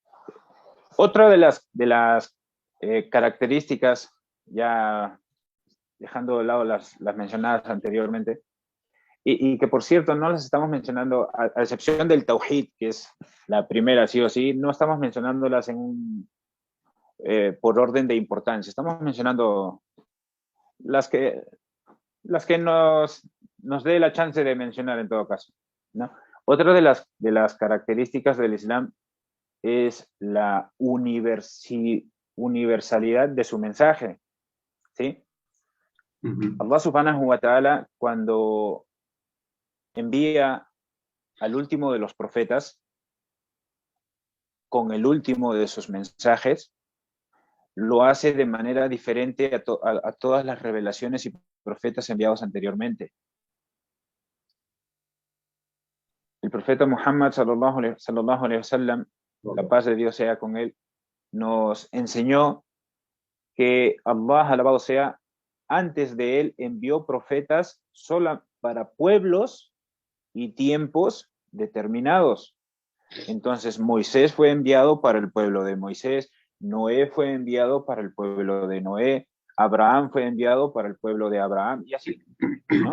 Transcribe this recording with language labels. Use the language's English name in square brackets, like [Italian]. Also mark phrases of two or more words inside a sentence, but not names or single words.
[Spanish] Otra de las características ya dejando de lado las mencionadas anteriormente, y que por cierto no las estamos mencionando, a excepción del Tawhid, que es la primera sí o sí, no estamos mencionándolas por orden de importancia, estamos mencionando las que, nos dé la chance de mencionar en todo caso, ¿no? Otra de las características del Islam es la universalidad de su mensaje, ¿sí? [Arabic] الله سبحانه وتعالى, [Spanish] cuando envía al último de los profetas con el último de sus mensajes, lo hace de manera diferente a todas las revelaciones y profetas enviados anteriormente. El profeta Muhammad [Arabic] صلى الله عليه وسلم, [Spanish] la paz de Dios sea con él, nos enseñó que Allah, alabado sea, antes de él envió profetas solo para pueblos y tiempos determinados. Entonces Moisés fue enviado para el pueblo de Moisés, Noé fue enviado para el pueblo de Noé, Abraham fue enviado para el pueblo de Abraham, y así, ¿no?